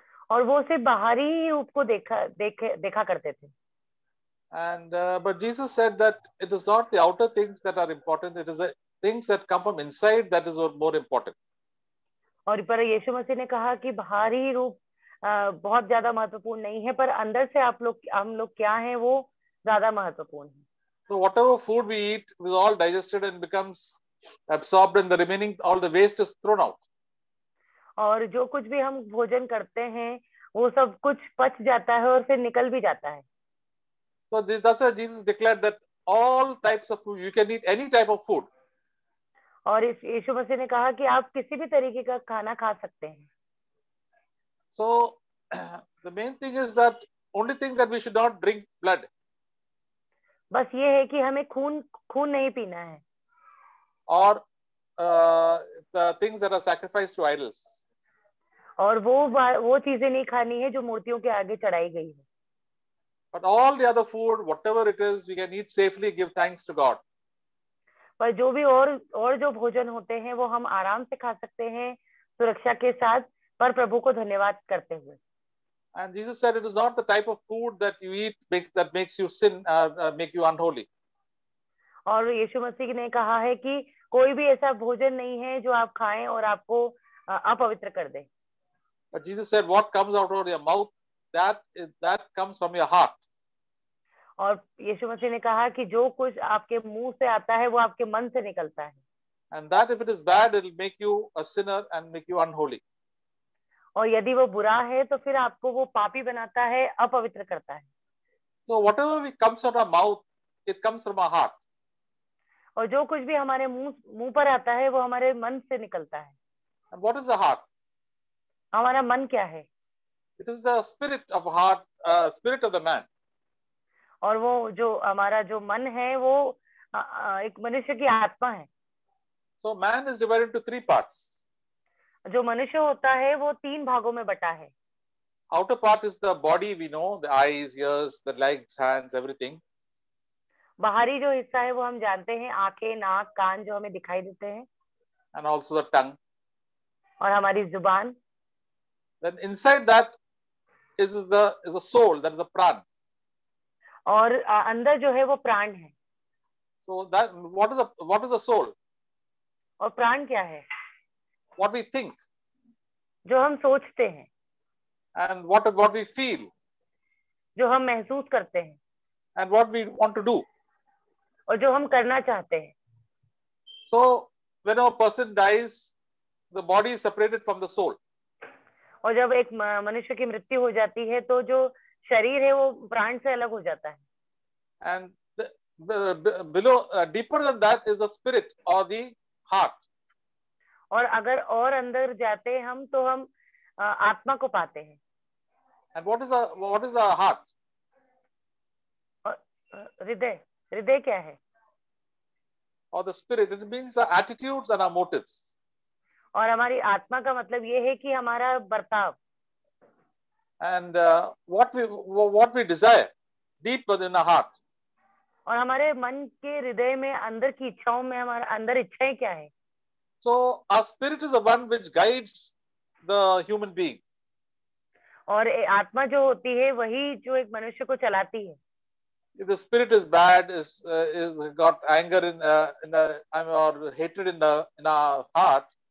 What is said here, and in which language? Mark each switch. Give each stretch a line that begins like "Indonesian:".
Hindi: और वो सिर्फ बाहरी रूप को देखा करते थे।
English: And but Jesus said that it is not the outer things that are important, it is the things that come from inside that is more important.
Hindi: और पर यीशु मसीह ने कहा कि बाहरी रूप बहुत ज्यादा महत्वपूर्ण नहीं है, पर अंदर से हम लोग क्या हैं वो ज्यादा महत्वपूर्ण है।
English: So whatever food we eat is all digested and becomes absorbed, and the remaining all the waste is thrown out.
Hindi: और जो कुछ भी हम भोजन करते हैं वो सब कुछ पच जाता है और फिर निकल भी जाता है।
English: So that's why Jesus declared that all types of food, you can eat any type of food.
Hindi: और इस यीशु मसीह ने कहा कि आप किसी भी तरीके का खाना खा सकते हैं।
English: So the main thing is that only thing that we should not drink blood.
Hindi: बस ये है कि हमें खून नहीं पीना है।
English: Or the things that are sacrificed to idols.
Hindi: और वो चीजें नहीं खानी है जो मूर्तियों के आगे चढ़ाई गई है।
English: But all the other food, whatever it is, we can eat safely, give thanks to God.
Hindi: पर जो भी और जो भोजन होते हैं वो हम आराम से खा सकते हैं, सुरक्षा के साथ, पर प्रभु को धन्यवाद करते हुए।
English: And Jesus said it is not the type of food that you eat that makes you sin, make you unholy.
Hindi: और यीशु मसीह ने कहा है कि कोई भी ऐसा भोजन नहीं है जो आप खाएं और आपको अपवित्र कर दे।
English: But Jesus said what comes out of your mouth, that comes from your heart.
Hindi: और यीशु मसीह ने कहा कि जो कुछ आपके मुंह से आता है वो आपके मन से निकलता है।
English: And that if it is bad, it will make you a sinner and make you unholy.
Hindi: और यदि वो बुरा है तो फिर आपको वो पापी बनाता है, अपवित्र करता है।
English: So whatever comes out of our mouth, it comes from our heart.
Hindi: और जो कुछ भी हमारे मुंह पर आता है वो हमारे मन से निकलता है।
English: And what is the heart?
Hindi: हमारा मन क्या है?
English: It is the spirit of heart, spirit of the man.
Hindi: और वो जो हमारा जो मन है वो एक मनुष्य की आत्मा है.
English: So man is divided into three parts.
Hindi: जो मनुष्य होता है वो 3 भागों में बटा है.
English: Outer part is the body, we know, the eyes, ears, the legs, hands, everything.
Hindi: बाहरी जो हिस्सा है वो हम जानते हैं, आंखें, नाक, कान जो हमें दिखाई देते हैं.
English: And also the tongue.
Hindi: और हमारी जुबान.
English: Then inside that is a soul, that is a pran.
Hindi: और अंदर जो है वो प्राण है.
English: So that what is the soul?
Hindi: और प्राण क्या है?
English: What we think.
Hindi: जो हम सोचते हैं.
English: And what we feel.
Hindi: जो हम महसूस करते हैं.
English: And what we want to do.
Hindi: और जो हम करना चाहते हैं.
English: So when a person dies, the body is separated from the soul.
Hindi: और जब एक मनुष्य की मृत्यु हो जाती है तो जो शरीर है वो प्राण से अलग हो जाता है.
English: And below, deeper than that is the spirit or the heart.
Hindi: और अगर और अंदर जाते हैं हम तो हम आत्मा को पाते हैं.
English: And what is the heart?
Hindi: हृदय. हृदय क्या है?
English: Or the spirit, it means our attitudes and our motives.
Hindi: और हमारी आत्मा का मतलब ये है कि हमारा बर्ताव.
English: And what we desire deep within our heart.
Hindi: और हमारे मन के हृदय में अंदर की इच्छाओं में हमारा अंदर इच्छाएं क्या है?
English: So our spirit is the one which guides the human being.
Hindi: और आत्मा जो होती है वही जो एक मनुष्य को चलाती है.
English: If the spirit is bad, is got anger or hatred in our heart.